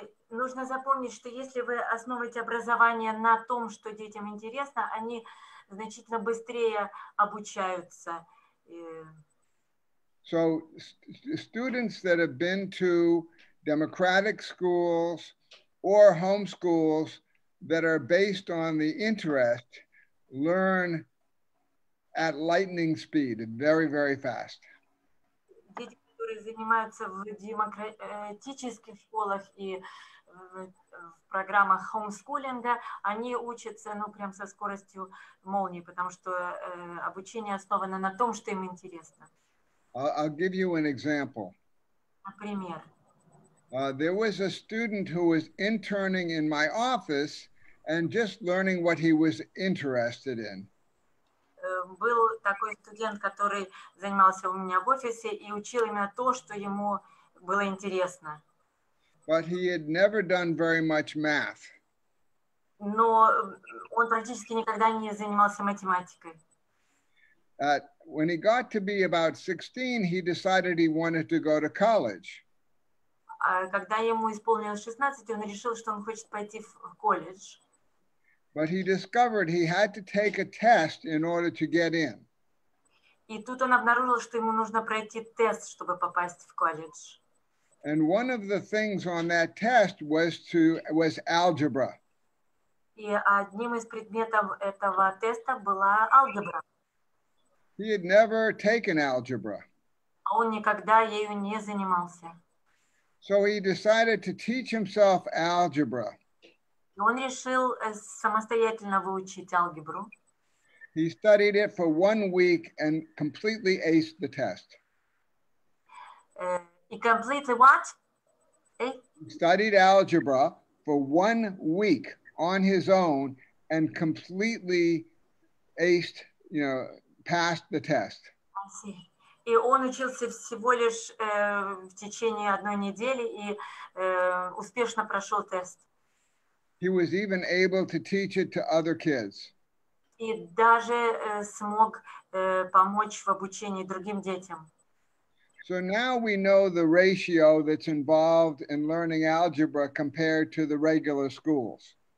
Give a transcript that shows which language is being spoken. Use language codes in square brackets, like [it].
[ru] Нужно запомнить, что если вы основываете образование на том, что детям интересно, они значительно быстрее обучаются. [en] So students that have been to democratic schools or homeschools that are based on the interest learn at lightning speed, very, very fast. [ru] Дети, которые занимаются в демократических школах и в программах хоумскулинга, они учатся, ну, прям со скоростью молнии, потому что обучение основано на том, что им интересно. [en] I'll give you an example. [ru] Например, [en] there was a student who was interning in my office and just learning what he was interested in. [ru] Был такой студент, который занимался у меня в офисе и учил именно то, что ему было интересно. [en] But he had never done very much math. [ru] Но он практически никогда не занимался математикой. [en] When he got to be about 16, he decided he wanted to go to college. [ru] Когда ему исполнилось 16, он решил, что он хочет пойти в колледж. [en] But he discovered he had to take a test in order to get in. [ru] И тут он обнаружил, что ему нужно пройти тест, чтобы попасть в колледж. [en] And one of the things on that test was algebra. [ru] И одним из предметов этого теста была алгебра. [en] He had never taken algebra. [ru] А он никогда ею не занимался. [en] So he decided to teach himself algebra. [ru] И он решил самостоятельно выучить алгебру. [en] He studied it for 1 week and completely aced the test. He completely what? He studied algebra for 1 week on his own and completely aced, passed the test. I see. [ru] И он учился всего лишь в течение 1 недели и успешно прошел тест. [en] He was even able to teach it to other kids. [ru] И даже смог помочь в обучении другим детям. [en] So now we know the ratio that's involved in learning algebra compared to the regular schools.